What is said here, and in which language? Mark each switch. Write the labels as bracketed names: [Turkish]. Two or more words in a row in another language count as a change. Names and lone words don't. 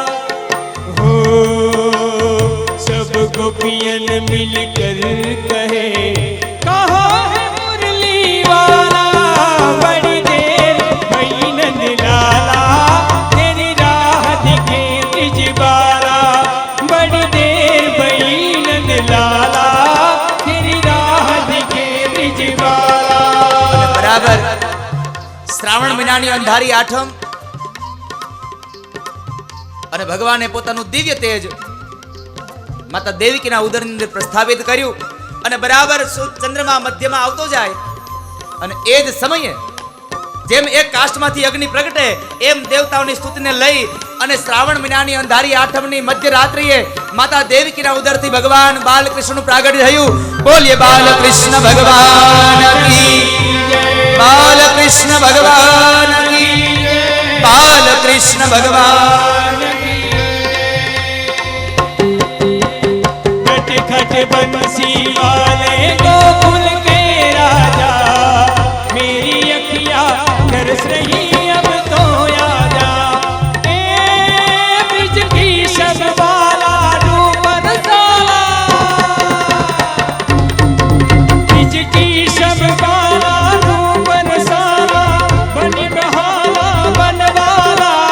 [Hindi] हो सब गोपियन मिलकर कहे कहाँ है मुरली वाला, बड़ी देर भई नंद लाला तेरी राह दिखे ब्रिज बाला, बड़ी देर भई नंद लाला तेरी राह दिखे ब्रिज बाला. [Gujarati] બરાબર શ્રાવણ મહિનાની અંધારી આઠમ અને ભગવાને પોતાનું દિવ્ય તેજ માતા દેવકીના ઉદરની અંદર પ્રસ્થાપિત કર્યું અને બરાબર ચંદ્રમા મધ્યમાં આવતો જાય અને એ જ સમયે જેમ એક કાષ્ઠમાંથી અગ્નિ પ્રગટે એમ દેવતાઓની સ્તુતિને લઈ અને શ્રાવણ મહિનાની અંધારી આઠમની મધ્યરાત્રિએ માતા દેવકીના ઉદરથી ભગવાન બાલકૃષ્ણનું પ્રાગટ્ય થયું. બોલીએ બાલકૃષ્ણ [Hindi] भगवान की, [Gujarati] બાલકૃષ્ણ [Hindi] भगवान की, [Gujarati] બાલકૃષ્ણ ભગવાન. [Hindi] नटखट बंसी वाले गोकुल के राजा, मेरी अखियाँ तरस रही अब तो आजा. ए ब्रिज की सब वाला रूप रसाला, ब्रिज की सब वाला रूप रसाला, बन बहाला बनवाला.